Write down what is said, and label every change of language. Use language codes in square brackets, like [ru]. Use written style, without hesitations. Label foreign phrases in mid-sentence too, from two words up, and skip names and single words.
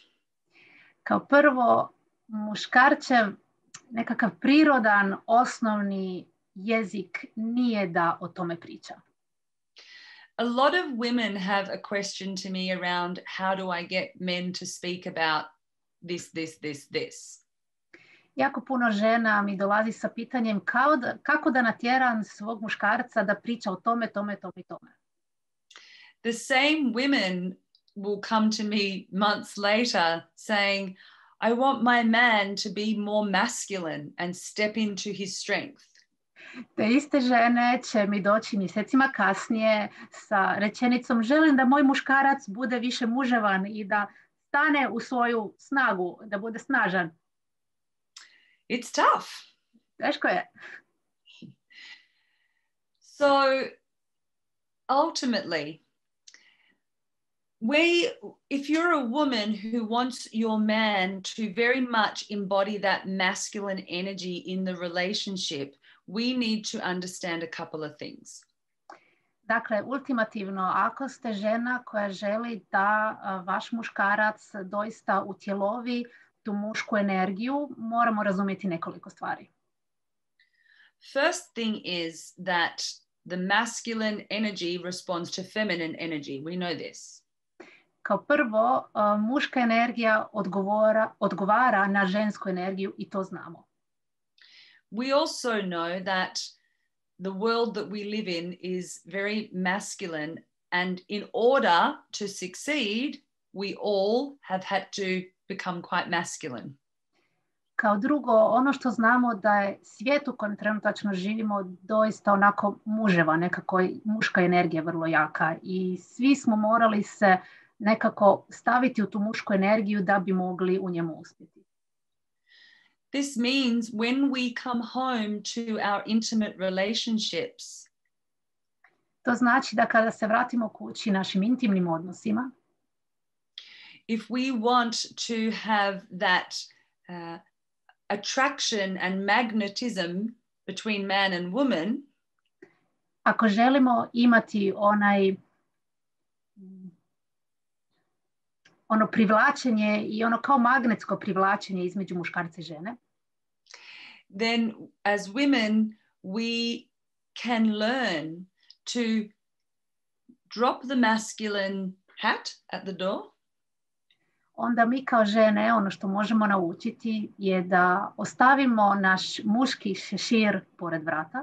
[hr] Kao prvo, muškarčev nekakav prirodan, osnovni jezik nije da o tome priča. [en] A lot of women have a question to me around how do I get men to speak about this. [hr] Jako puno žena mi dolazi sa pitanjem kako da natjeram svog muškarca da priča o tome. [en] The same women will come to me months later saying, I want my man to be more masculine and step into his strength. [hr] Te iste žene će mi doći mjesecima kasnije sa rečenicom želim da moj muškarac bude više muževan i da stane u svoju snagu, da bude snažan. [en] It's tough. [hr] Teško je. [en] So ultimately, if you're a woman who wants your man to very much embody that masculine energy in the relationship, we need to understand a couple of things. [hr] Dakle, ultimativno, ako ste žena koja želi da vaš muškarac doista utjelovi tu mušku energiju, moramo razumjeti nekoliko stvari. [en] First thing is that the masculine energy responds to feminine energy. We know this. [hr] Kao prvo, muška energija odgovara na žensku energiju i to znamo. [en] We also know that the world that we live in is very masculine, and in order to succeed, we all have had to become quite masculine. [hr] Kao drugo, ono što znamo da je svijet u kojem trenutačno živimo doista onako muževa, nekako muška energija vrlo jaka i svi smo morali se nekako staviti u tu mušku energiju da bi mogli u njemu uspjeti. [en] This means when we come home to our intimate relationships, [hr] to znači da kada se vratimo kući našim intimnim odnosima, [en] if we want to have that attraction and magnetism between man and woman, [hr] ako želimo imati ono privlačenje i ono kao magnetsko privlačenje između muškarca i žene, [en] then as women we can learn to drop the masculine hat at the door. [hr] Onda mi kao žene ono što možemo naučiti je da ostavimo naš muški šešir pored vrata.